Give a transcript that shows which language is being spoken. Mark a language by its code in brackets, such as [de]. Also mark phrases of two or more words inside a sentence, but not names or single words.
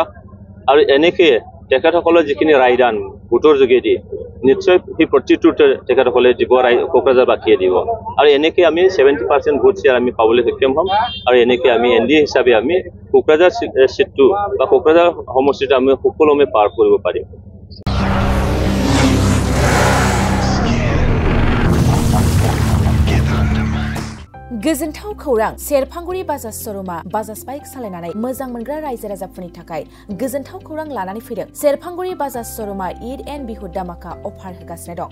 [as] আৰু এনেকৈ তেখেতসকলৰ যিখিনি ৰায়দান ভোটৰ যোগেদি নিশ্চয় সেই প্ৰতিটোতে তেখেতসকলে দিব, কোকৰাঝাৰবাসীয়ে দিব। আৰু এনেকৈ আমি 70% ভোট শ্বেয়াৰ আমি পাবলৈ সক্ষম হ'ম আৰু এনেকৈ আমি এনডিএ হিচাপে আমি কোকৰাঝাৰ চিটটো বা কোকৰাঝাৰ সমষ্টিটো আমি সুকলমে পাৰ কৰিব পাৰিম। [brx] गोजोनथाव खौरां, सेरफांगुरि बाजाज श'रुमा बाजाज बाइक सालायनानै मोजां मोनग्रा रायजो राजाफोरनि थाखाय गोजोनथाव खौरां लानानै फैदों। सेरफांगुरि बाजाज श'रुमा ईद एन्ड बिहु दामाका अफार होगासिनो दं।